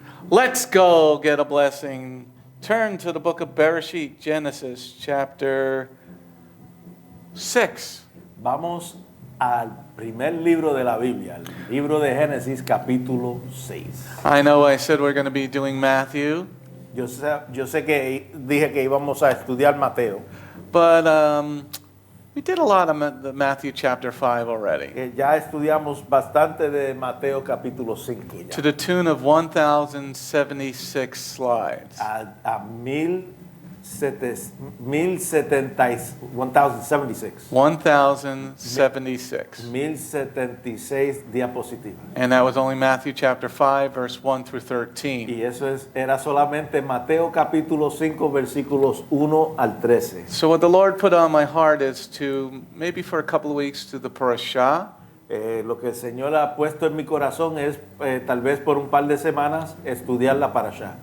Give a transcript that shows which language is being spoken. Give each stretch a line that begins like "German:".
English: Let's go get a blessing. Turn to the book of Bereshit, Genesis chapter 6.
Spanish: Vamos al primer libro de la Biblia, el libro de Génesis, capítulo 6.
English: I know I said we're going to be doing Matthew,
Spanish: Yo sé que dije que íbamos a estudiar Mateo.
English: but we did a lot of the Matthew chapter 5 already,
Spanish: Ya estudiamos bastante de Mateo capítulo 5
English: to
Spanish: ya.
English: the tune of 1,076 slides.
Spanish: A 1076.
English: 1,076.
Spanish: 1076 diapositivas.
English: And that was only Matthew chapter 5, verse 1 through 13.
Spanish: Y eso era solamente Mateo capítulo 5 versículos 1 al 13.
English: So what the Lord put on my heart is to, maybe for a couple of weeks, to the Parasha.
Spanish: Lo que el Señor ha puesto en mi corazón es tal vez por un par de semanas estudiar la Parasha.